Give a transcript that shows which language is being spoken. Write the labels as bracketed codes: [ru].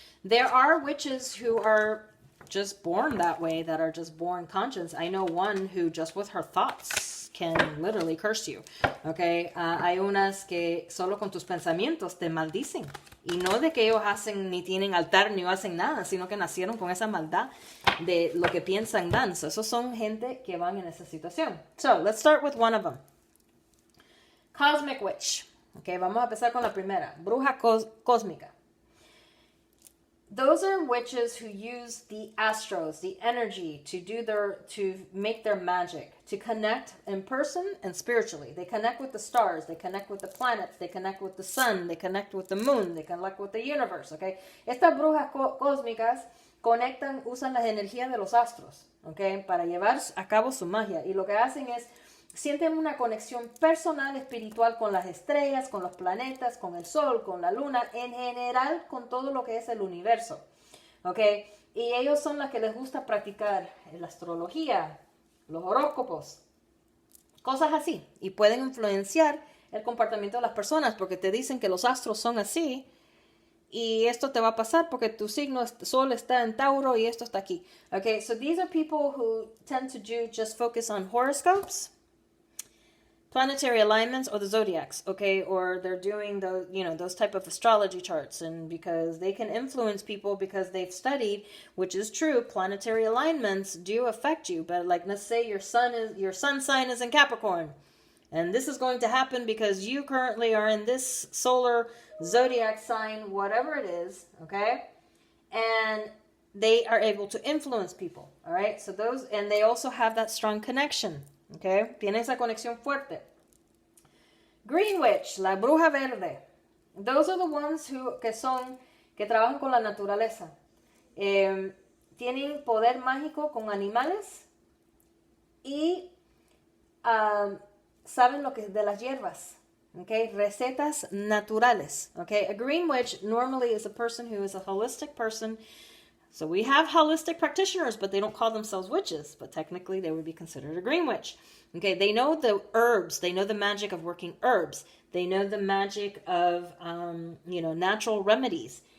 [en] There are witches who are just born that way, that are just born conscious. I know one who just with her thoughts can literally curse you, okay? [es] Hay unas que solo con tus pensamientos te maldicen. Y no de que ellos hacen, ni tienen altar, ni hacen nada, sino que nacieron con esa maldad de lo que piensan dan. So, esos son gente que van en esa situación. [en] So, let's start with one of them. Cosmic Witch. [es] Okay, vamos a empezar con la primera. Bruja cósmica. [en] Those are witches who use the astros, the energy, to make their magic, to connect in person and spiritually. They connect with the stars, they connect with the planets, they connect with the sun, they connect with the moon, they connect with the universe, okay? [es] Estas brujas cósmicas usan las energías de los astros, okay, para llevar a cabo su magia. Y lo que hacen es sienten una conexión personal, espiritual con las estrellas, con los planetas, con el sol, con la luna, en general con todo lo que es el universo. ¿Ok? Y ellos son las que les gusta practicar la astrología, los horóscopos, cosas así. Y pueden influenciar el comportamiento de las personas porque te dicen que los astros son así y esto te va a pasar porque tu signo sol está en Tauro y esto está aquí. [en] Okay, so these are people who tend to just focus on horoscopes, planetary alignments, or the zodiacs, okay, or they're doing those type of astrology charts, and because they can influence people because they've studied, which is true, planetary alignments do affect you. But like, let's say your sun sign is in Capricorn, and this is going to happen because you currently are in this solar zodiac sign, whatever it is, okay, and they are able to influence people, all right. So and they also have that strong connection. [es] Okay, tiene esa conexión fuerte. [en] Green Witch, [es] la bruja verde. [en] Those are the ones [es] que trabajan con la naturaleza. Tienen poder mágico con animales y saben lo que es de las hierbas. Okay, recetas naturales. [en] Okay, a Green Witch normally is a person who is a holistic person. So we have holistic practitioners, but they don't call themselves witches. But technically, they would be considered a green witch. Okay, they know the herbs. They know the magic of working herbs. They know the magic of, natural remedies.